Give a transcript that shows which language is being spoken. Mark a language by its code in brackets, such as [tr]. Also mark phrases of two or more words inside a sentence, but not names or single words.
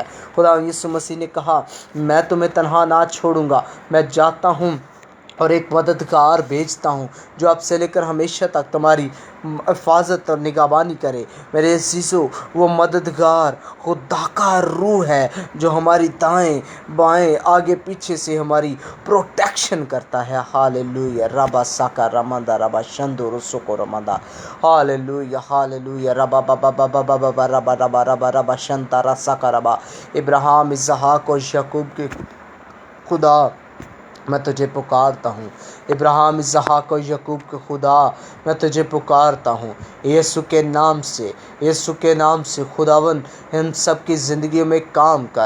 [ur] خدا یسوع مسیح نے کہا، میں تمہیں تنہا نہ چھوڑوں گا، میں جاتا ہوں اور ایک مددگار بھیجتا ہوں جو آپ سے لے کر ہمیشہ تک تمہاری حفاظت اور نگہبانی کرے۔ میرے عزیزو، وہ مددگار خدا کا روح ہے جو ہماری دائیں بائیں آگے پیچھے سے ہماری پروٹیکشن کرتا ہے۔ ہاللویہ، ربا ساکا رمندہ ربا شندو رسوکو رمندہ، ہاللویہ، ہاللویہ، ربا بابا بابا بابا ربا ربا ربا ربا شنتا رساکا ربا۔ ابراہیم، اسحاق اور یعقوب کے خدا، میں تجھے پکارتا ہوں۔ ابراہیم، اسحاق اور یعقوب کے خدا، میں تجھے پکارتا ہوں، یسوع کے نام سے، یسوع کے نام سے۔ خداوند ان سب کی زندگیوں میں کام کر۔